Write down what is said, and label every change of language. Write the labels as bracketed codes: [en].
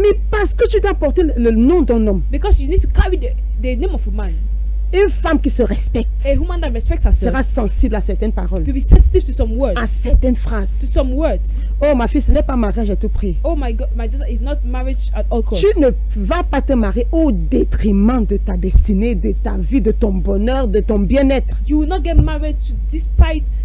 [fr] Mais parce que tu dois porter le nom d'un homme. [en] because you need to carry the name of a man. [fr] Une femme qui se respecte [en] A woman that respects herself [fr] sera sensible à certaines paroles, [en] will be sensitive to some words, [fr] à certaines phrases. [en] to some words. [fr] Oh ma fille, ce n'est pas mariage à tout prix. [en] Oh my God, my daughter is not marriage at all costs. [fr] Tu ne vas pas te marier au détriment de ta destinée, de ta vie, de ton bonheur, de ton bien-être. [en] You will not get married despite